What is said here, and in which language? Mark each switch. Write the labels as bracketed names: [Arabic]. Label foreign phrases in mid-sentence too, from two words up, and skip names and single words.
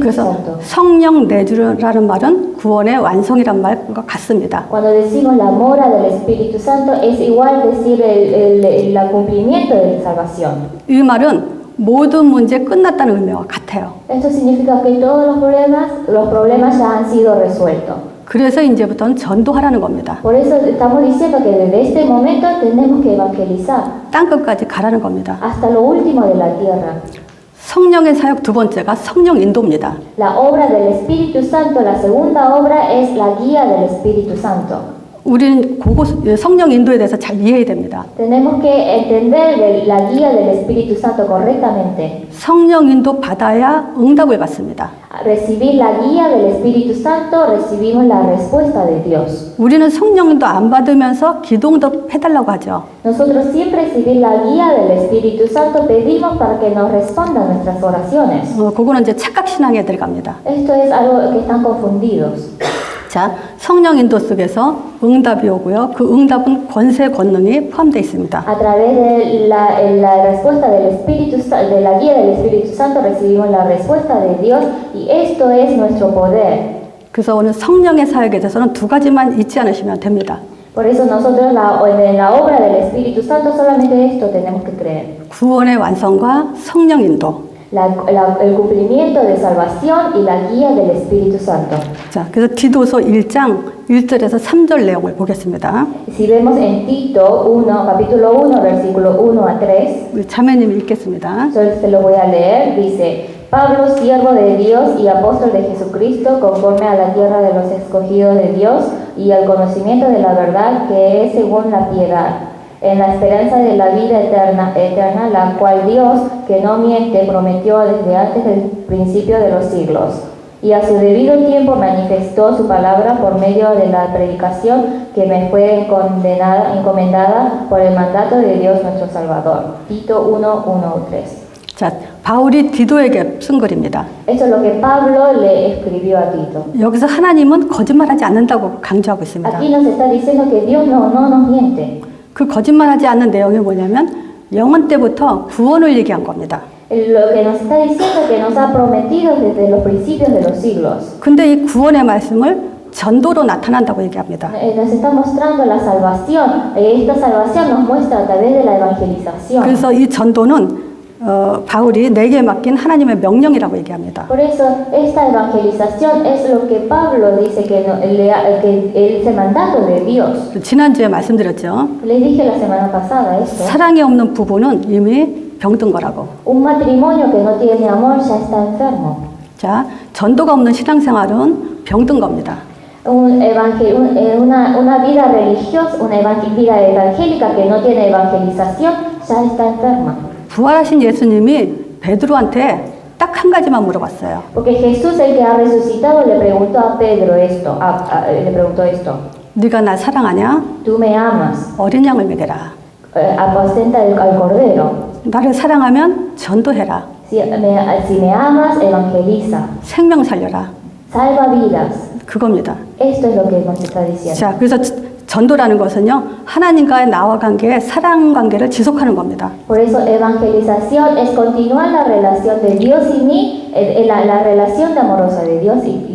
[Korean] 그래서 [Spanish] Santo. [Korean] 성령 내주라는 말은 구원의 완성이란 말과 같습니다. [Spanish] Cuando decimos la mora del Espíritu Santo es igual decir el cumplimiento de la salvación. [Korean] 이 말은 모든 문제 끝났다는 의미와 같아요. [Spanish] Esto significa que todos los problemas ya han sido resueltos. [Korean] 그래서 이제부터는 전도하라는 겁니다. [Spanish] Por eso estamos diciendo que desde este momento tenemos que evangelizar [Korean] 땅끝까지 가라는 겁니다. [Spanish] hasta lo último de la tierra. [Korean] 성령의 사역 두 번째가 성령 인도입니다. [Spanish] La obra del Espíritu Santo, la segunda obra es la guía del Espíritu Santo. [Korean] 우리는 성령 인도에 대해서 잘 이해해야 됩니다. [Spanish] Tenemos que entender la guía del Espíritu Santo correctamente. [Korean] 성령 인도 받아야 응답을 받습니다. [Spanish] Recibir la guía del Espíritu Santo, recibimos la respuesta de Dios. [Korean] 우리는 성령 인도 안 받으면서 기도도 해달라고 하죠. [Spanish] Nosotros siempre recibir la guía del Espíritu Santo pedimos para que nos respondan nuestras oraciones. [Korean] 그거는 이제 착각신앙에 들어갑니다. [Spanish] Esto es algo que están confundidos. [Korean] 자, 성령 인도 속에서 응답이 오고요. 그 응답은 권세, 권능이 포함되어 있습니다. [Spanish] A través de la respuesta del Espíritu, de la guía del Espíritu Santo recibimos la respuesta de Dios y esto es nuestro poder. [Korean] 그래서 오늘 성령의 사역에 대해서는 두 ga지만 잊지 않으시면 됩니다. [Spanish] Por eso nosotros en la obra del Espíritu Santo solamente esto tenemos que creer. [Korean] 구원의 완성과 성령 인도. [Spanish] El cumplimiento de salvación y la guía del Espíritu Santo. [Korean] 자, 그래서 디도서 1장 1절에서 3절 내용을 보겠습니다. [Spanish] Si vemos en Tito 1, capítulo 1, versículo 1 a 3, [Korean] 우리 자매님이 읽겠습니다. [Spanish] yo se lo voy a leer, dice: Pablo, siervo de Dios y apóstol de Jesucristo, conforme a la tierra de los escogidos de Dios y al conocimiento de la verdad que es según la piedad, en la esperanza de la vida eterna, la cual Dios, que no miente, prometió desde antes del principio de los siglos. Y a su debido tiempo manifestó su palabra por medio de la predicación que me fue encomendada por el mandato de Dios nuestro Salvador. Tito 1, 1, 3. [Korean] 자, 바울이 디도에게 쓴 글입니다. [Spanish] Esto es lo que Pablo le escribió a Tito. [Korean] 여기서 하나님은 거짓말하지 않는다고 강조하고 있습니다. [Spanish] Aquí nos está diciendo que Dios no nos miente. [Korean] 그 거짓말하지 않는 내용이 뭐냐면 영원 때부터 구원을 얘기한 겁니다. [Spanish] Lo que nos está diciendo es que nos ha prometido desde los principios de los siglos. [Korean] 근데 이 구원의 말씀을 전도로 나타난다고 얘기합니다. [Spanish] Nos está mostrando la salvación. Esta salvación nos muestra a través de la evangelización. [Korean] 그래서 이 전도는 바울이 내게 맡긴 하나님의 명령이라고 얘기합니다. [Spanish] Por eso esta evangelización es lo que Pablo dice que es el mandato de Dios. [Korean] 지난주에 말씀드렸죠. [Spanish] Les dije la semana pasada esto. [Korean] 사랑이 없는 부부는 이미 병든 거라고. [Spanish] Un matrimonio que no tiene amor ya está enfermo. [Korean] 자, 전도가 없는 신앙생활은 병든 겁니다. [Spanish] Una vida religiosa, vida evangélica que no tiene evangelización ya está enferma. [Korean] 부활하신 예수님이 베드로한테 딱 한 가지만 물어봤어요. [Spanish] Porque Jesús, el que ha resucitado, le preguntó a Pedro esto. Le preguntó esto. [Korean] 네가 날 사랑하냐? [Spanish] Tú me amas. [Korean] 어린 양을 먹여라. [Spanish] Apacenta al cordero. [Korean] 나를 사랑하면 전도해라. [Spanish] Si me amas, evangeliza. [Korean] 생명 살려라. [Spanish] Salva vidas. [Korean] 그겁니다. [Spanish] Esto es lo que nos está diciendo. [Korean] 자, 그래서 전도라는 것은요, 하나님과의 나와 관계의 사랑 관계를 지속하는 겁니다. [Spanish] Por eso evangelización es continuar la relación de Dios y mí, la relación de amorosa de Dios y mí.